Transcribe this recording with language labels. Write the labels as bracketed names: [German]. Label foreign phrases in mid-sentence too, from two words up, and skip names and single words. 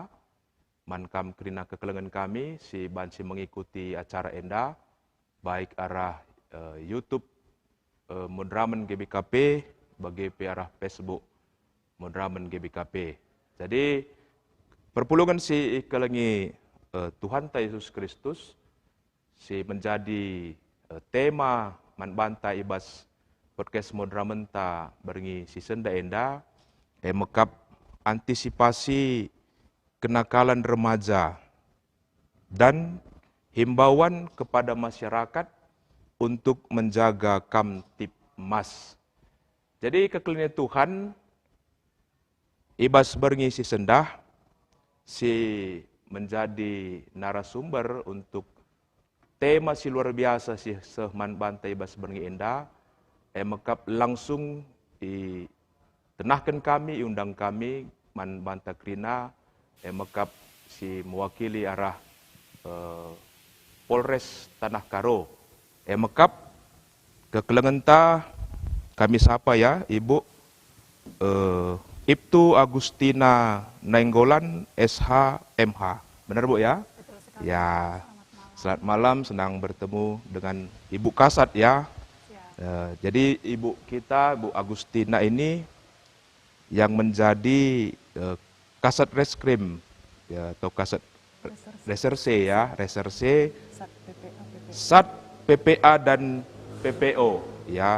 [Batak Karo] Mankam kena kekelengan kami si banci [Indonesian] mengikuti acara [Batak Karo] enda baik arah YouTube Modramen GBKP bagi arah Facebook Modramen GBKP. Jadi perpulungan si kelengi Tuhan Ta Yesus Kristus si menjadi tema manbanta ibas podcast Modramen ta berngi season da enda mekap [Indonesian] antisipasi kenakalan remaja dan himbauan kepada masyarakat untuk menjaga Kamtibmas. [Batak Karo] Jadi kekelinian Tuhan ibas berngi season dah si menjadi narasumber untuk tema si [Indonesian] luar biasa [Batak Karo] si sehman bantai ibas berngi enda mekap langsung tenahkan kami, undang kami, man banta krina, mekap si mewakili arah Polres Tanah Karo. Mekap ke Kelengenta kami sapa ya Ibu Ibtu Agustina Nainggolan SH MH. [Indonesian] Benar Bu ya? Ya. Selamat malam, senang bertemu dengan Ibu Kasat ya. Jadi Ibu kita, Bu Agustina ini yang menjadi Kasat Reskrim ya, atau Kasat Reserse ya, Reserse Sat PPA dan PPO ya.